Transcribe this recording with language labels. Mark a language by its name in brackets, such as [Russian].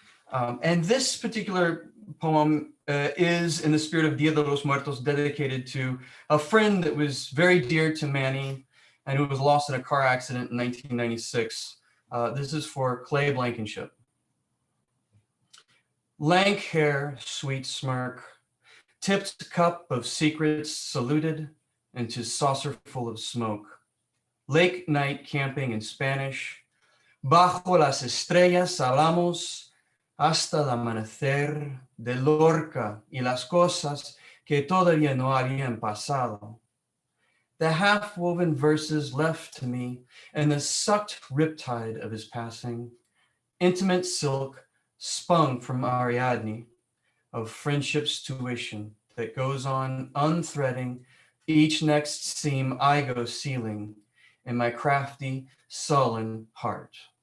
[English] And this particular poem is in the spirit of Dia de los Muertos, dedicated to a friend that was very dear to Manny and who was lost in a car accident in 1996. This is for Clay Blankenship. Lank hair, sweet smirk, tipped cup of secrets saluted into saucer full of smoke. Lake night camping in Spanish. [Spanish] Bajo las estrellas hablamos hasta el amanecer de Lorca y las cosas que todavía no habían pasado. [English] The half-woven verses left to me and the sucked riptide of his passing, intimate silk spun from Ariadne of friendship's tuition that goes on unthreading each next seam I go sealing in my crafty, sullen heart.